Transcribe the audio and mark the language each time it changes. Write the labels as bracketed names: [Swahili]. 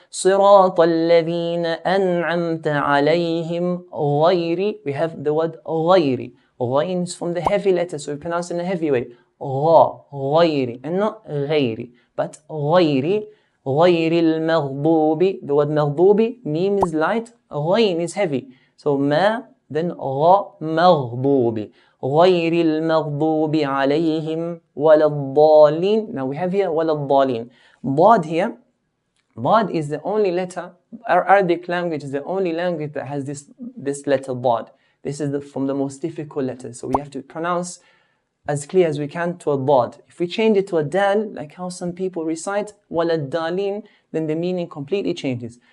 [Arabic] صراط الذين أنعمت عليهم غير. [English] We have the word غير. غين is from the heavy letter, so we pronounce it in a heavy way. [Arabic] غير. [English] And not غير, but غير. [Arabic] غير المغضوب. [English] The word مغضوب, mim is light, غين is heavy. So [Arabic] ما, [English] then [Arabic] غ, مغضوب. غير المغضوب عليهم ولا الضالين. [English] Now we have here [Arabic] ولا الضالين. [English] Dad here, Dad is the only letter, our Arabic language is the only language that has this letter Dad. This is from the most difficult letters. So we have to pronounce as clear as we can to a dad. If we change it to a dal, like how some people recite walad dalin, then the meaning completely changes.